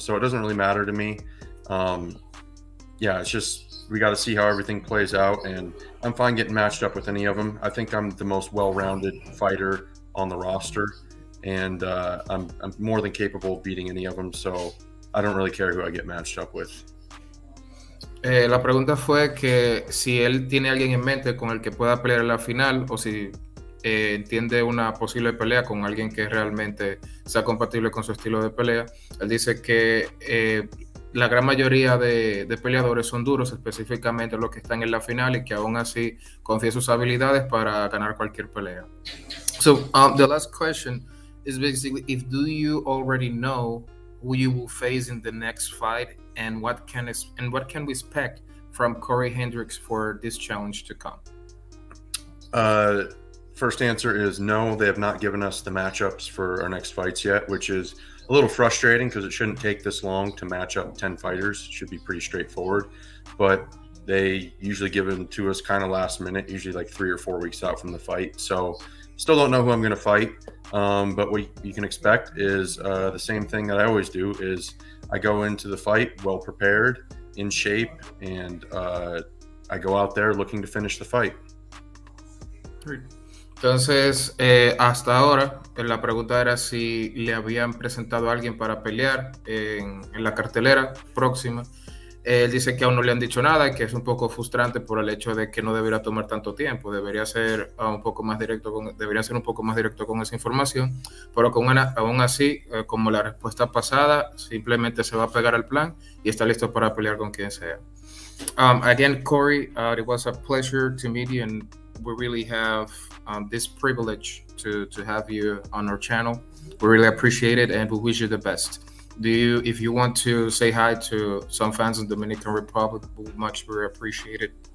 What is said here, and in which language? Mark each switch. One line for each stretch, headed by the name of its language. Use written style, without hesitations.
English: So it doesn't really matter to me. Yeah, it's just we got to see how everything plays out, and I'm fine getting matched up with any of them. I think I'm the most well-rounded fighter on the roster, and I'm more than capable of beating any of them. So I don't really care who I get matched up with.
Spanish: La pregunta fue que si él tiene alguien en mente con el que pueda pelear en la final o si entiende una posible pelea con alguien que realmente sea compatible con su estilo de pelea. Él dice que la gran mayoría de peleadores son duros, específicamente los que están en la final, y que aún así confía en sus habilidades para ganar cualquier pelea.
English: So the last question is basically, if do you already know who you will face in the next fight, and what can we expect from Cory Hendricks for this challenge to come? First answer is no, they have not given us the matchups for our next fights yet, which is a little frustrating because it shouldn't take this long to match up 10 fighters. It should be pretty straightforward, but they usually give them to us kind of last minute, usually like 3 or 4 weeks out from the fight. So still don't know who I'm going to fight, but what you can expect is the same thing that I always do is I go into the fight well prepared, in shape, and I go out there looking to finish the fight.
Spanish: Entonces, hasta ahora, la pregunta era si le habían presentado a alguien para pelear en la cartelera próxima. Él dice que aún no le han dicho nada y que es un poco frustrante por el hecho de que no debería tomar tanto tiempo, debería ser un poco más directo con esa información, pero aún así, como la respuesta pasada, simplemente se va a pegar al plan y está listo para pelear con quien sea.
English: Again, Cory, it was a pleasure to meet you, and we really have this privilege to have you on our channel. We really appreciate it, and we wish you the best. If you want to say hi to some fans in Dominican Republic, we much appreciate it.